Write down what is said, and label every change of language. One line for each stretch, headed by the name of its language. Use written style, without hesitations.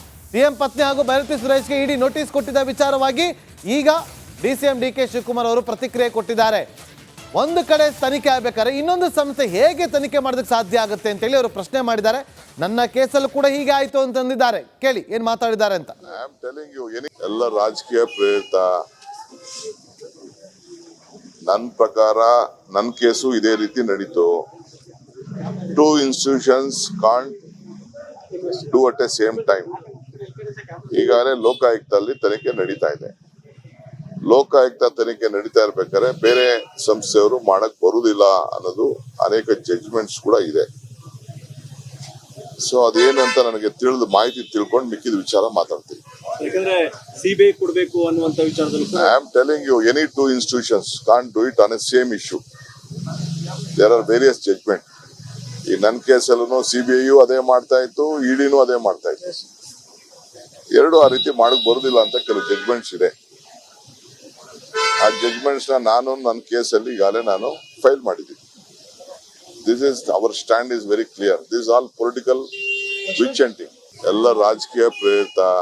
Kannada: CM ಪತ್ನಿ ಹಾಗೂ ಭೈರತಿ ಸುರೇಶ್ಗೆ ಇಡಿ notice ಕೊಟ್ಟಿದ್ದ ವಿಚಾರವಾಗಿ ಈಗ ಡಿಸಿಎಂ ಡಿ ಕೆ ಶಿವಕುಮಾರ್ ಅವರು ಪ್ರತಿಕ್ರಿಯೆ ಕೊಟ್ಟಿದ್ದಾರೆ. ಒಂದು ಕಡೆ ತನಿಖೆ ಆಗಬೇಕಾದ್ರೆ ಇನ್ನೊಂದು ಸಂಸ್ಥೆ ಹೇಗೆ ತನಿಖೆ ಮಾಡೋದಕ್ಕೆ ಸಾಧ್ಯ ಆಗುತ್ತೆ ಅಂತೇಳಿ ಅವರು ಪ್ರಶ್ನೆ ಮಾಡಿದ್ದಾರೆ. ನನ್ನ ಕೇಸಲ್ಲೂ ಕೂಡ ಹೀಗೆ ಆಯ್ತು ಅಂತಂದಿದ್ದಾರೆ. ಕೇಳಿ ಏನ್ ಮಾತಾಡಿದ್ದಾರೆ ಅಂತ.
English: I am telling you,
Kannada: ಎಲ್ಲ ರಾಜಕೀಯ ಪ್ರೇರಿತ. ನನ್ನ ಪ್ರಕಾರ ನನ್ನ ಕೇಸು ಇದೇ ರೀತಿ ನಡೀತು.
English: Two institutions can't do at a same time.
Kannada: ಈಗಾಗಲೇ ಲೋಕಾಯುಕ್ತಲ್ಲಿ ತನಿಖೆ ನಡೀತಾ ಇದೆ. ಲೋಕಾಯುಕ್ತ ತನಿಖೆ ನಡೀತಾ ಇರ್ಬೇಕಾದ್ರೆ ಬೇರೆ ಸಂಸ್ಥೆಯವರು ಮಾಡಕ್ ಬರುವುದಿಲ್ಲ ಅನ್ನೋದು ಅನೇಕ ಜಡ್ಜ್ಮೆಂಟ್ಸ್ ಕೂಡ ಇದೆ. ಸೊ ಅದೇನಂತ ನನಗೆ ಮಾಹಿತಿ ತಿಳ್ಕೊಂಡು ಮಿಕ್ಕಿದ ವಿಚಾರ ಮಾತಾಡ್ತೀನಿ. ಯಾಕಂದ್ರೆ ಸಿಬಿಐ ಕೊಡಬೇಕು ಅನ್ನುವಂತ ವಿಚಾರದಲ್ಲೂ ಕೂಡ
English: I am telling you, any two institutions can't do it on a same issue. There are various judgment.
Kannada: ಈ ನನ್ನ ಕೇಸಲ್ಲೂ ಸಿಬಿಐಯು ಅದೇ ಮಾಡ್ತಾ ಇತ್ತು, ಇಡಿನೂ ಅದೇ ಮಾಡ್ತಾ ಇತ್ತು. ಎರಡು ಆ ರೀತಿ ಮಾಡಕ್ ಬರುದಿಲ್ಲ ಅಂತ ಕೆಲವು ಜಡ್ಜ್ಮೆಂಟ್ಸ್ ಇದೆ. ಆ ಜಡ್ಜ್ಮೆಂಟ್ಸ್ ನಾನು ನನ್ನ ಕೇಸಲ್ಲಿ ಈಗಾಗಲೇ ನಾನು ಫೈಲ್ ಮಾಡಿದ್ದೀನಿ.
English: This is our stand is very clear. This all political witch hunting,
Kannada: ಎಲ್ಲ ರಾಜಕೀಯ ಪ್ರೇರಿತ.